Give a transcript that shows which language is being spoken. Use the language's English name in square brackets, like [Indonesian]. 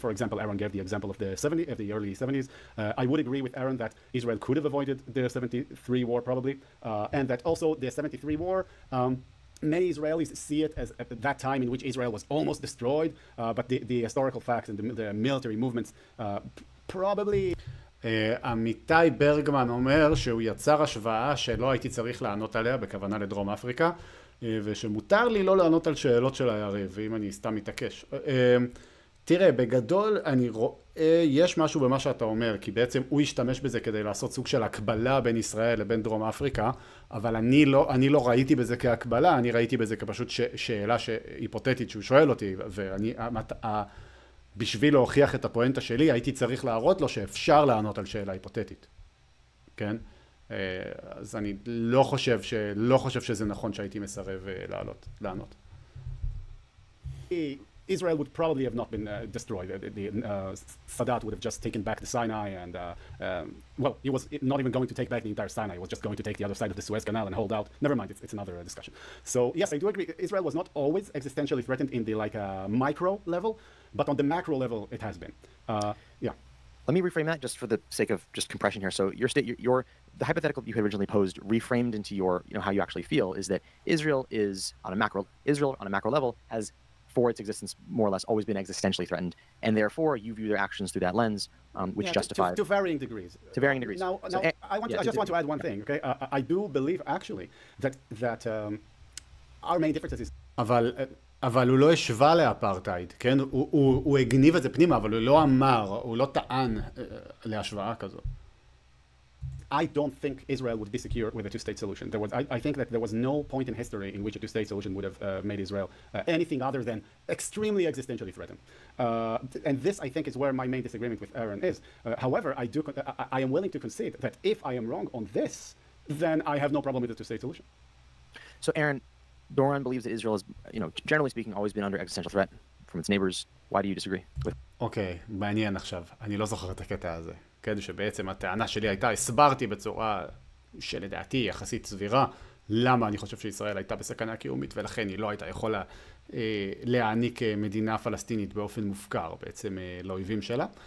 [English] For example, Aaron gave the example of the early 70s. I would agree with Aaron that Israel could have avoided the 73 war probably, and that also the 73 war, many Israelis see it as at that time in which Israel was almost destroyed, but the historical facts and the military movements probably... [Hebrew] עמיתי ברגמן אומר שהוא יצר השוואה שלא הייתי צריך לענות עליה בכוונה לדרום אפריקה, ושמותר לי לא לענות על שאלות של היריב, ואם אני סתם מתעקש. תראה, בגדול אני רואה, יש משהו במה שאתה אומר, כי בעצם הוא השתמש בזה כדי לעשות סוג של הקבלה בין ישראל לבין דרום אפריקה, אבל אני לא ראיתי בזה כהקבלה, אני ראיתי בזה כפשוט שאלה היפותטית שהוא שואל אותי, ואני, בשביל להוכיח את הפואנטה שלי, הייתי צריך להראות לו שאפשר לענות על שאלה היפותטית. כן? אז אני לא חושב שזה נכון שהייתי מסרב לענות. [English] Israel would probably have not been destroyed. Sadat would have just taken back the Sinai and, well, he was not even going to take back the entire Sinai. He was just going to take the other side of the Suez Canal and hold out. Never mind, it's another discussion. So, yes, I do agree. Israel was not always existentially threatened in the micro level, but on the macro level, it has been. Yeah. Let me reframe that just for the sake of just compression here. So the hypothetical you had originally posed, reframed into how you actually feel, is that Israel on a macro level has, for its existence, more or less always been existentially threatened, and therefore you view their actions through that lens, which justifies to varying degrees. To varying degrees. Now, I just want to add one thing. Okay, I do believe actually that our main difference is. [Hebrew] אבל הוא לא השווה לאפרטהייד, כן? הוא הגניב את זה פנימה, אבל הוא לא אמר, הוא לא טען להשוואה כזאת. [English] I don't think Israel would be secure with a two-state solution. I think that there was no point in history in which a two-state solution would have made Israel anything other than extremely existentially threatened. And this, I think, is where my main disagreement with Aaron is. However, I am willing to concede that if I am wrong on this, then I have no problem with the two-state solution. So, Aaron, Doron believes that Israel has, generally speaking, always been under existential threat from its neighbors. Why do you disagree with? [Hebrew] אוקיי, מעניין עכשיו. אני לא זוכר את הקטע הזה. כן, שבעצם הטענה שלי הייתה, הסברתי בצורה שלדעתי יחסית סבירה, למה אני חושב שישראל הייתה בסכנה קיומית, ולכן היא לא הייתה יכולה להעניק מדינה פלסטינית באופן מופקר, בעצם לאויבים שלה.